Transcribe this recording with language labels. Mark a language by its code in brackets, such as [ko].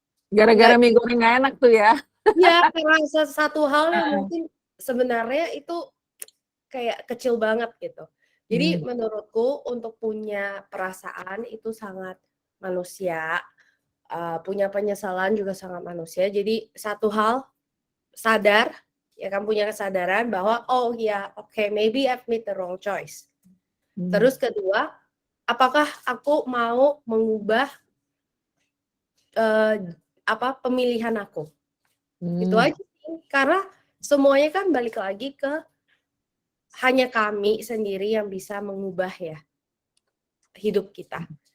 [id] gara-gara mie goreng nggak enak tuh ya. Iya, karena satu hal yang mungkin sebenarnya itu kayak kecil banget gitu. Jadi menurutku untuk punya perasaan itu sangat manusia, punya penyesalan juga sangat manusia. Jadi satu hal, sadar, ya kan, punya kesadaran bahwa oh ya, [en] okay, maybe I've made the wrong choice. [id] Terus kedua, apakah aku mau mengubah pemilihan aku? Itu aja sih. Karena semuanya kan balik lagi ke hanya kami sendiri yang bisa mengubah ya hidup kita.